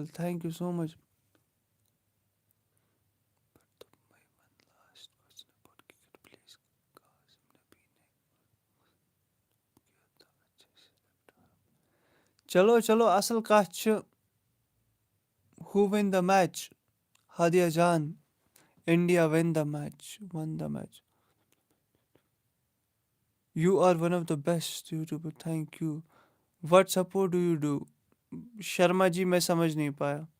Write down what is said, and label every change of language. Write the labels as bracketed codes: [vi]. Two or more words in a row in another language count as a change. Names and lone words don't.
[en] Thank you so much. [ks] چلو اَصٕل کَتھ چھِ. [en] Who win the match? Hadia Jan. India win the match. Won the match. You are one of the best YouTuber. Thank you. What support do you do? [hi] शर्मा जी मैं समझ नहीं पाया.